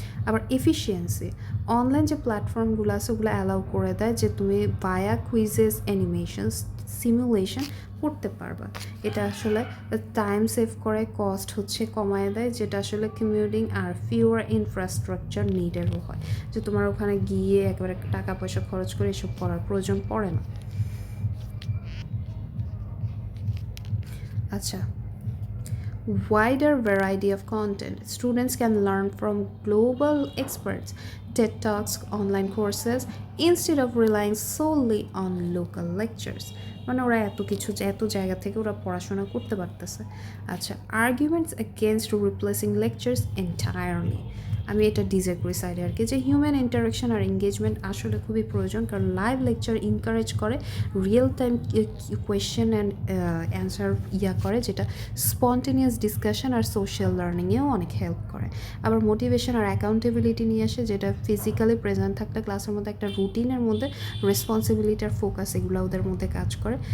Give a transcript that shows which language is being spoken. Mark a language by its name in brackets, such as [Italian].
[Bangla] আবার efficiency, online যে প্ল্যাটফর্মগুলো আছে ওগুলো অ্যালাউ করে দেয় যে তুমি বায়া কুইজেস, অ্যানিমেশনস, সিমুলেশন করতে পারবা। এটা আসলে টাইম সেভ করে, কস্ট কমায় দেয়, যেটা আসলে কমিউটিং আর ফিউয়ার ইনফ্রাস্ট্রাকচার নিডেরও হয়, যে তোমার ওখানে গিয়ে একেবারে টাকা পয়সা খরচ করে এসব করার প্রয়োজন পড়ে না। [English] আচ্ছা, wider variety of content. Students can learn from global experts, TED Talks, online courses, instead of relying solely on local lectures. [Bangla] ওরা এত জায়গা থেকে ওরা পড়াশোনা করতে পারতেছে। [English] আচ্ছা, arguments against replacing lectures entirely. [Bangla] আমি এটা ডিসএগ্রি সাইডে আর কি, যে হিউম্যান ইন্টারাকশন আর এঙ্গেজমেন্ট আসলে খুবই প্রয়োজন, কারণ লাইভ লেকচার ইনকারেজ করে real time question and answer করে, যেটা স্পন্টেনিয়াস ডিসকাশন আর সোশ্যাল লার্নিংয়েও অনেক হেল্প করে। আবার মোটিভেশন আর অ্যাকাউন্টেবিলিটি নিয়ে আসে, যেটা ফিজিক্যালি প্রেজেন্ট থাকলে ক্লাসের মধ্যে একটা রুটিনের মধ্যে রেসপন্সিবিলিটি আর ফোকাস এগুলো ওদের মধ্যে কাজ করে।